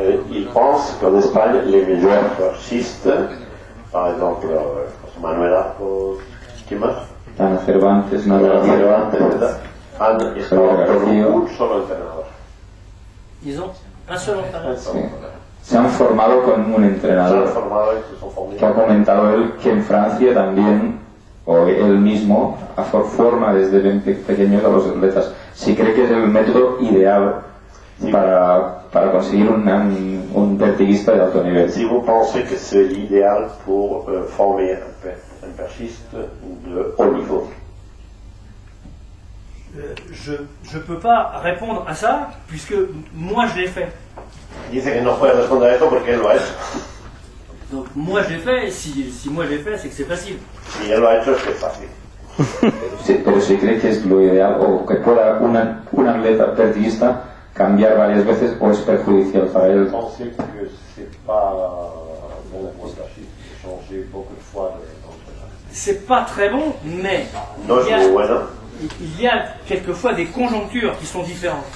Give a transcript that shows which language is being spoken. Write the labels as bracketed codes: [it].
[fr] Il pense qu'en Espagne, les meilleurs perchistes, par exemple, Manuel Arcos, [es] ¿quién más? Dana Cervantes, Manuel Navarro. Cervantes, ¿verdad? Han estado con un solo entrenador. [fr] Ils ont un seul entraîneur. [es] Sí. Se han formado con un Se han entrenador. formado y se son formados. Que ha comentado él que en Francia también, o él mismo, forma desde bien pequeños a los atletas. Si cree que es el método ideal para conseguir un pertiguista de alto nivel. [fr] Si vous pensez que c'est l'idéal pour former un perchiste de haut niveau. Je ne peux pas répondre à ça puisque moi je l'ai fait. [es] Dice que no puede responder a esto porque él lo ha hecho. [fr] Donc moi je l'ai fait, et si moi je l'ai fait, c'est que c'est facile. [es] Si él lo ha hecho es que es fácil. Sí, pero si cree que es lo ideal, o que pueda un atleta pertiguista cambiar varias veces, o es perjudicial para él. [fr] Pensez que c'est pas bon pour le perchiste de changer beaucoup de fois d'entraîneur. C'est pas très bon, mais [es] No es muy bueno, [fr] il y a quelquefois des conjonctures qui sont différentes.